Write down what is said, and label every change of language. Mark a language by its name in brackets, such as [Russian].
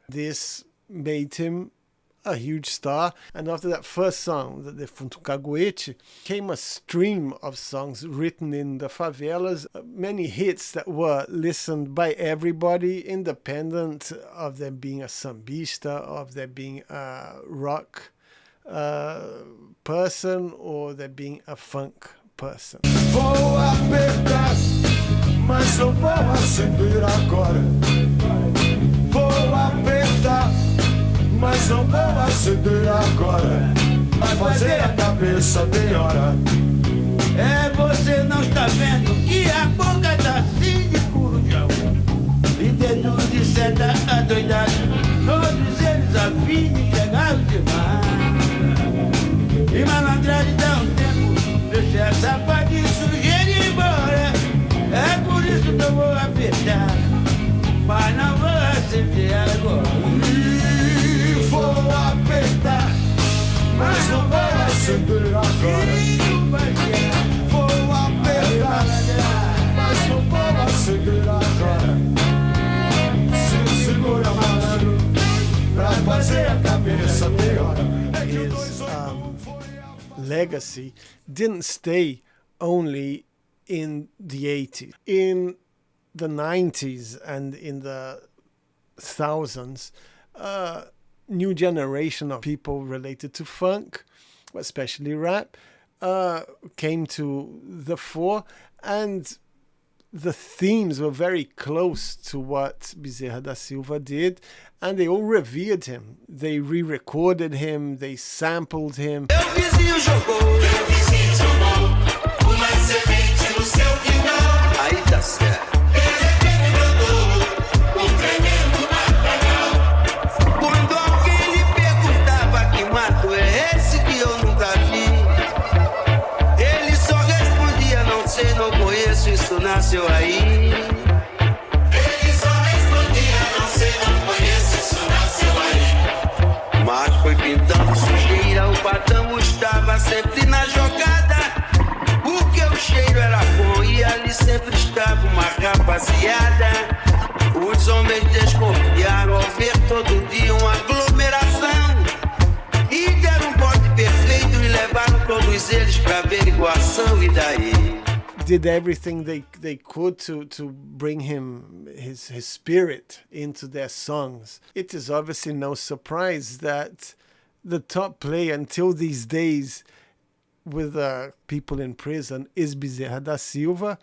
[English] This made him a huge star, and after that first song, the Defunto Caguete, came a stream of songs written in the favelas, many hits that were listened by everybody, independent of them being a sambista, of them being a rock person, or them being a funk person. [Portuguese] Vou apertar, mas não vou acender agora. Vou apertar, mas não vou acender agora. fazer a cabeça bem hora. É, você não está vendo que a boca tá assim de corujão e dedo de seta adoidado, todos eles a fim de chegar demais. E malandragem dá um tempo, deixa essa pá de sujeira ir embora. É por isso que eu vou apertar, mas não vou acender agora. E vou apertar, mas não vou acender agora. Vou apertar, mas não vou acender agora. Se segura, malandro, pra fazer a cabeça melhor. [English] His legacy didn't stay only in the 80s. In the 90s and in the thousands, new generation of people related to funk, especially rap, came to the fore, and the themes were very close to what Bezerra da Silva did, and they all revered him. They re-recorded him, they sampled him. [Portuguese] Meu vizinho jogou uma semente no seu quintal. Aí tá certo. Quando alguém lhe perguntava que mato é esse que eu nunca vi, ele só respondia: não sei, não conheço, isso nasceu aí. Ele só respondia: não sei, não conheço, isso nasceu aí. Mas foi pintando sujeira, o patrão estava sempre na jogada, porque o cheiro era bom e ali sempre estava uma rapaziada. Os homens desconfiaram ao ver todo dia uma aglomeração e deram um bote perfeito e levaram todos eles pra averiguação. E daí? [English] Did everything they could to bring him his spirit into their songs. It is obviously no surprise that the top player until these days with people in prison is Bezerra da Silva.